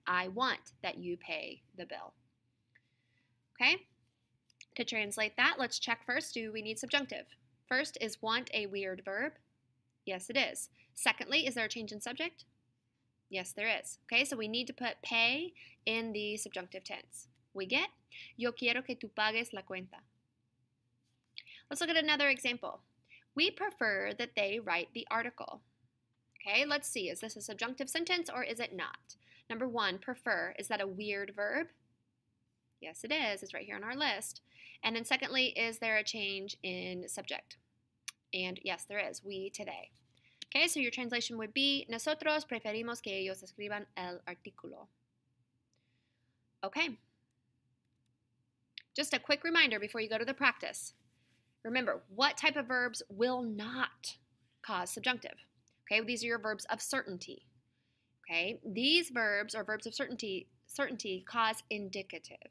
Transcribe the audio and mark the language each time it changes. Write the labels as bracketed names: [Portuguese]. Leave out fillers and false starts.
[English] I want that you pay the bill. Okay, to translate that, let's check first, do we need subjunctive? First, is want a weird verb? Yes, it is. Secondly, is there a change in subject? Yes, there is. Okay, so we need to put pay in the subjunctive tense. We get, [Spanish] yo quiero que tú pagues la cuenta. [English] Let's look at another example. We prefer that they write the article. Okay, let's see. Is this a subjunctive sentence or is it not? Number one, prefer. Is that a weird verb? Yes, it is. It's right here on our list. And then secondly, is there a change in subject? And yes, there is. We today. Okay, so your translation would be, [Spanish] nosotros preferimos que ellos escriban el artículo. [English] Okay. Just a quick reminder before you go to the practice. Remember, what type of verbs will not cause subjunctive? Okay, these are your verbs of certainty. Okay, these verbs are verbs of certainty cause indicative.